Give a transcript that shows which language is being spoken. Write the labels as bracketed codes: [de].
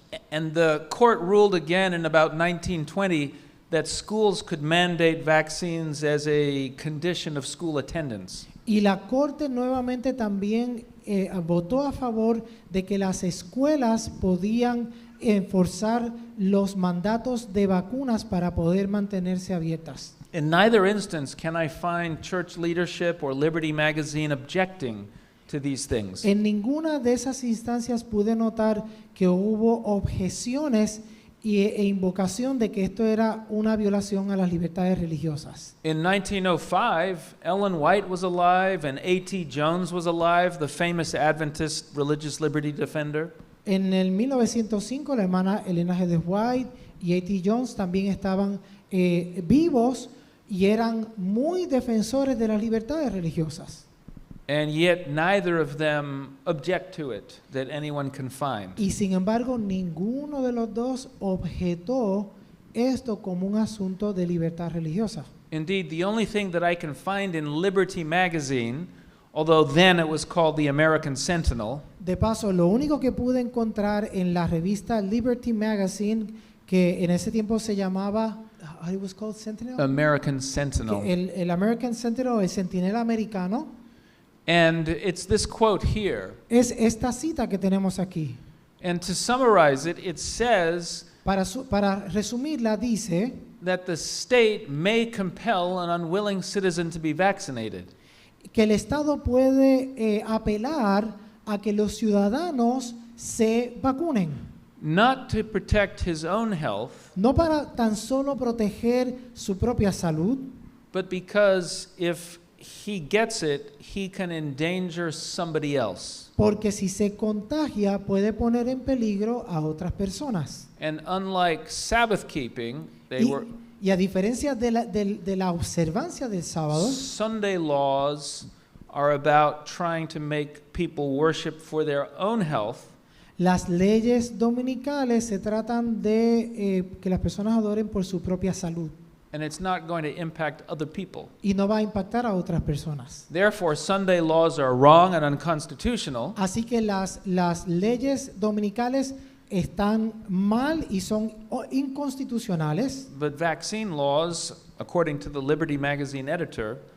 [en] And the court ruled again in about 1920 that schools could mandate vaccines as a condition of school attendance. [es] Y la Corte nuevamente también votó a favor de que las escuelas podían enforzar los mandatos de vacunas para poder mantenerse abiertas. [en] In neither instance can I find church leadership or Liberty Magazine objecting to these things. [es] En ninguna de esas instancias pude notar que hubo objeciones e invocación de que esto era una violación a las libertades religiosas. [en] In 1905, Ellen White was alive and A.T. Jones was alive, the famous Adventist religious liberty defender. [es] En el 1905 la hermana Elena G. de White y A.T. Jones también estaban vivos y eran muy defensores de las libertades religiosas. [en] And yet neither of them object to it that anyone can find. [es] Y sin embargo, ninguno de los dos objetó esto como un asunto de libertad religiosa. [en] Indeed, the only thing that I can find in Liberty Magazine, although then it was called the American Sentinel, [es] De paso, lo único que pude encontrar en la revista Liberty Magazine, que en ese tiempo se llamaba, [en] it was called Sentinel? American Sentinel. [es] Que el American Sentinel, el Centinela americano, [en] And it's this quote here. [es] es esta cita que tenemos aquí. [en] And to summarize it, it says [es] Para resumirla, dice [en] that the state may compel an unwilling citizen to be vaccinated. [es] que el Estado puede apelar a que los ciudadanos se vacunen, [en] Not to protect his own health, [es] no para tan solo proteger su propia salud, [en] but because if he gets it, he can endanger somebody else. [es] porque si se contagia puede poner en peligro a otras personas. [en] And unlike Sabbath keeping, [es] Y a diferencia de la observancia del sábado, [en] Sunday laws are about trying to make people worship for their own health, [es] las leyes dominicales se tratan de que las personas adoren por su propia salud [en] and it's not going to impact other people. [es] y no va a impactar a otras personas. [en] Therefore, Sunday laws are wrong and unconstitutional, [es] Así que las leyes dominicales están mal y son inconstitucionales, [en] but vaccine laws, according to the Liberty Magazine editor,